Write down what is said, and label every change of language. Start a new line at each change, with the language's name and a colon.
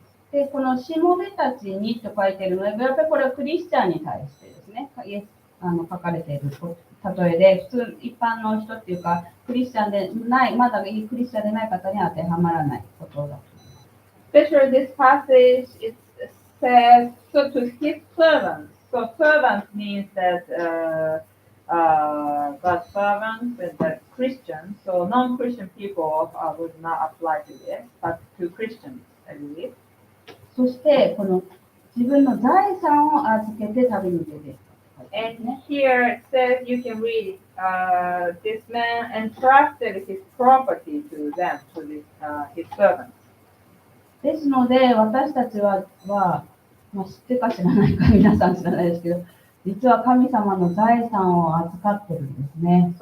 Japanese: で、このしもべたちにと書いているので、やっぱりこれはクリスチャンに対してですね、書かれている例えで、普通一般の人っていうか、クリスチャンでない、まだクリスチャンでない方には当てはまらないことだ。
English: Especially this passage, it says, so to his servants. So servants means that God's servants and that Christians. So non-Christian people would not apply to this, but to Christians, I believe.
Japanese: そして、この自分の財産を預けて旅に出ていった。
English: And here it says, you can read, this man entrusted his property to them, to his servants.
Japanese: ですので、私たちはまあ、知ってか知らないか皆さん知らないですけど、実は神様の財産を預かってるんですね。